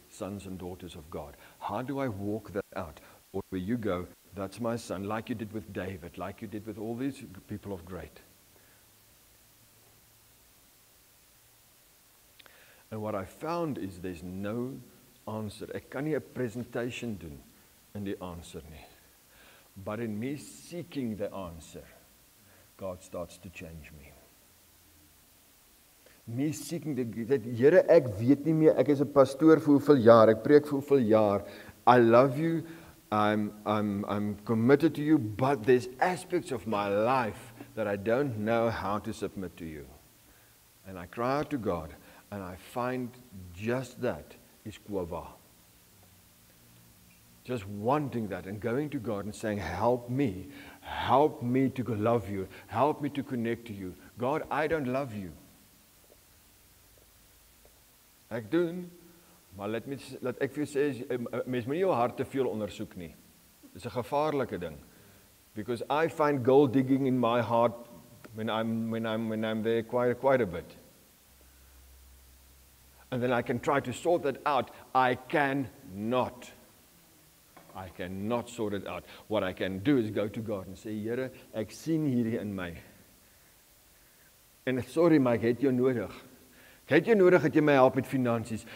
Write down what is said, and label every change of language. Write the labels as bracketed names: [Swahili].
[English] sons and daughters of God? How do I walk that out? Or where you go, that's my son, like you did with David, like you did with all these people of great. And what I found is there's no answer. [Afrikaans] Ek kan nie 'n presentation doen in die answer nie. [English] But in me seeking the answer, God starts to change me. Me seeking that [Afrikaans] Here, ek weet nie meer, ek is 'n pastoor vir hoeveel jaar, ek preek vir hoeveel jaar. [English] I love you, I'm committed to you, but there's aspects of my life that I don't know how to submit to you. And I cry out to God, and I find just that is kwava. Just wanting that and going to God and saying, help me to love you, help me to connect to you. God, I don't love you. [Afrikaans] Ek doen, maar laat ek vir jou sê, mens moet nie jou hart te veel ondersoek nie. Dis 'n gevaarlike ding. [English] Because I find gold digging in my heart when I'm there quite a bit. And then I can try to sort that out. I cannot sort it out. What I can do is go to God and say, [Afrikaans] Here, ek sien hierdie in my. En sorry, maar ek het jou nodig. Ek het jou nodig dat jy my help met finansies.